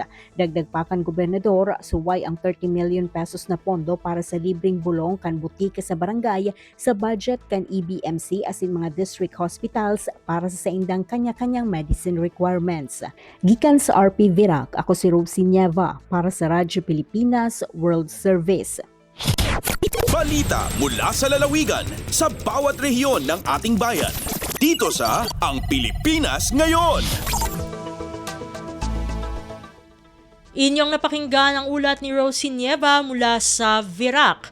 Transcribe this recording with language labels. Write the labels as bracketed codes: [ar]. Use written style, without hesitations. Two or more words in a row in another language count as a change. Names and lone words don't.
[bik] Dagdag pa kan gobernador, suway ang 30 [en] million pesos [bik] na pondo para sa libreng bulong kan butika sa barangay sa budget kan EBMC asin mga [en] district hospitals [bik] para sa indang kanya-kanyang [en] medicine requirements. [bik] Gikan sa RP VIRAC, ako si Rosie Nieva para sa Radyo Pilipinas World Service. [tl] Balita mula sa lalawigan sa bawat rehiyon ng ating bayan. Dito sa Ang Pilipinas Ngayon. Inyong napakinggan ang ulat ni Rosie Nieva mula sa VIRAC.